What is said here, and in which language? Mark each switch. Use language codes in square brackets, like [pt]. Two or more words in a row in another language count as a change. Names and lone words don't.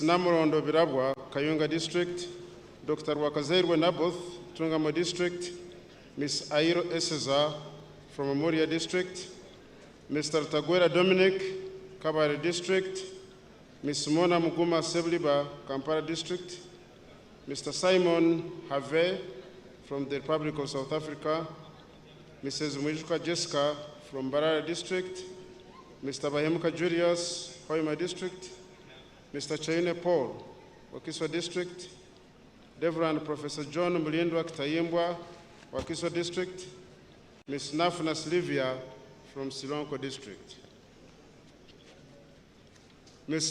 [en] Namorondo Birabwa, Kayunga District, Dr. Wakazerwe Naboth, Tungamo District, Ms. Airo Eseza from Amuria District, Mr. Taguera Dominic, Kabare District, Ms. Mona Muguma Sebliba, Kampala District, Mr. Simon Have from the Republic of South Africa, Mrs. Mwijuka Jessica from Barara District, Mr. Bahemuka Julius, Hoima District, Mr. Chaine Paul, Wakiswa District, Reverend Professor John Mulindwa Kitayimbwa, Wakiswa District, Ms. Nafuna Silvia from Silonko District, Ms.